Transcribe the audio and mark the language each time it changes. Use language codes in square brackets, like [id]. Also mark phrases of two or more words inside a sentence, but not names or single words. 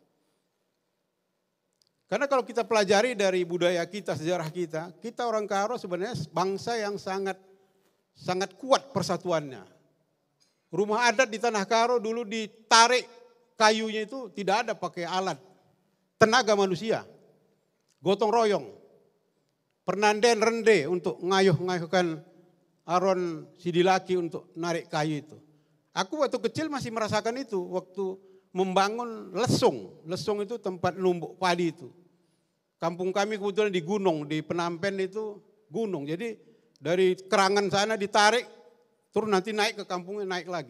[id] Karena kalau kita pelajari dari budaya kita, sejarah kita orang Karo sebenarnya bangsa yang sangat kuat persatuannya. Rumah adat di Tanah Karo dulu ditarik kayunya itu tidak ada pakai alat. Tenaga manusia. Gotong royong. [btx] Pernanden rende [id] untuk ngayuh-ngayuhkan [btx] aron sidilaki [id] untuk narik kayu itu. Aku waktu kecil masih merasakan itu waktu membangun lesung. Lesung itu tempat numbuk padi itu. Kampung kami kebetulan di gunung, di Penampen itu gunung. Jadi dari kerangan sana ditarik, terus nanti naik ke kampungnya, naik lagi.